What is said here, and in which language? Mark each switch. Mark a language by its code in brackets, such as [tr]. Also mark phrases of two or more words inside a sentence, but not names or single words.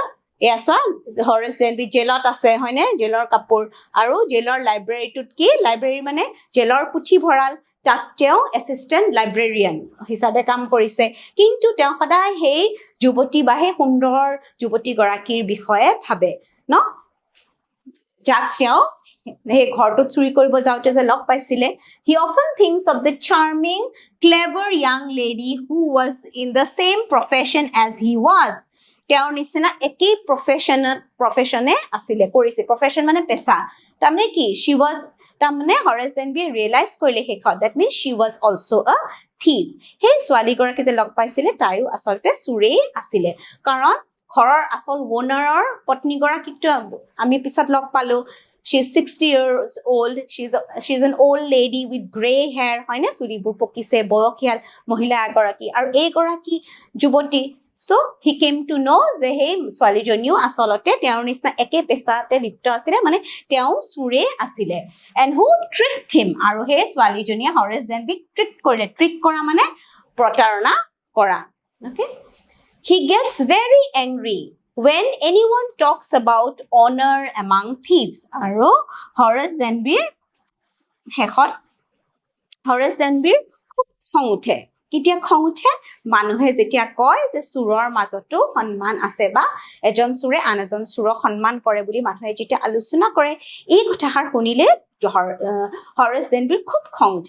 [as] Yes, Horace Denby জেলত আছে হয়নে জেলৰ কাপোৰ আৰু জেলৰ লাইব্ৰেৰীটোত কি লাইব্ৰেৰী মানে জেলৰ পুথি ভঁৰাল তাত তেওঁ এচিষ্টেণ্ট লাইব্ৰেৰিয়ান হিচাপে কাম কৰিছে কিন্তু তেওঁ সদায় সেই যুৱতী বা সেই সুন্দৰ যুৱতী গৰাকীৰ বিষয়ে ভাবে ন যাক তেওঁ সেই ঘৰটো চুৰি কৰিব যাওঁতে যে লগ পাইছিলে. [en] He often thinks of the charming clever young lady who was in the same profession as he was. [as] তেওঁৰ নিচিনা একেই প্ৰফেশ্যনে আছিলে কৰিছে প্ৰফেশ্যন মানে পেছা তাৰমানে কি [en] she was [as] তাৰমানে Horace Denby ৰিয়েলাইজ কৰিলে শেষত [en] that means she was also a thief. [as] সেই ছোৱালীগৰাকী যে লগ পাইছিলে তাইও আচলতে চুৰেই আছিলে কাৰণ ঘৰৰ আসল ওনাৰৰ পত্নীগৰাকীকটো আমি পিছত লগ পালো. [en] She's 60 years old. She's an old lady with gray hair. [as] হয়নে চুৰিবোৰ পকিছে বয়সীয়াল মহিলা এগৰাকী আৰু এই গৰাকী যুৱতী. [en] So he came to know [as] যে সেই ছোৱালীজনীও আচলতে তেওঁৰ নিচিনা একে পেছাতে লিপ্ত আছিলে মানে তেওঁ চুৰে আছিলে. [en] And who tricked him? [as] আৰু সেই ছোৱালীজনীয়ে Horace Denbyক ট্ৰিক কৰিলে. ট্ৰিক কৰা মানে প্ৰতাৰণা কৰা. [en] Okay? He gets very angry when anyone talks about honor among thieves. [as] আৰু Horace Denbyৰ শেষত Horace Denbyৰ খুব খং উঠে. কেতিয়া খং উঠে মানুহে যেতিয়া কয় যে চুৰৰ মাজতো সন্মান আছে বা এজন চুৰে আন এজন চুৰক সন্মান কৰে বুলি মানুহে যেতিয়া আলোচনা কৰে এই কথাষাৰ শুনিলে Horace Denbyৰ খুব খং উঠে.